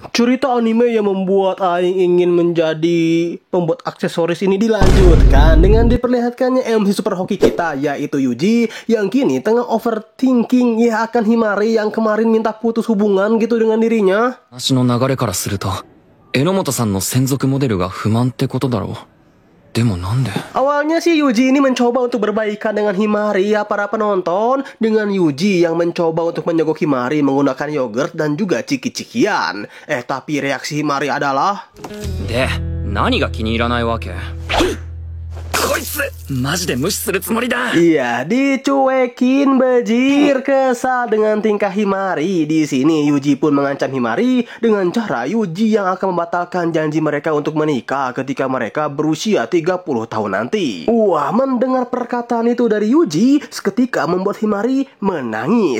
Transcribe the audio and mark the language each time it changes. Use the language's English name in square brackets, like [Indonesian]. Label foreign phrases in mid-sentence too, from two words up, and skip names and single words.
[Indonesian] Cerita anime yang membuat Aing ingin menjadi pembuat aksesoris ini dilanjutkan dengan diperlihatkannya MC super hoki kita, yaitu Yuji, yang kini tengah overthinking ya akan Himari yang kemarin minta putus hubungan gitu dengan dirinya. [Japanese] 話の流れからすると、榎本さんの専属モデルが不満ってことだろう。でもなんで [Indonesian] Awalnya sih Yuji ini mencoba untuk berbaikan dengan Himari ya para penonton, dengan Yuji yang mencoba untuk menyogok Himari menggunakan yogurt dan juga ciki-cikian. Tapi reaksi Himari adalah [Japanese] で、何が気に入らないわけ？こいつマジで無視するつもりだ。 [Indonesian] iya, dicuekin bejir. Kesal dengan tingkah Himari. Di sini Yuji pun mengancam Himari dengan cara Yuji yang akan membatalkan janji mereka untuk menikah ketika mereka berusia 30 tahun nanti. Wah, mendengar perkataan itu dari Yuji seketika membuat Himari menangis.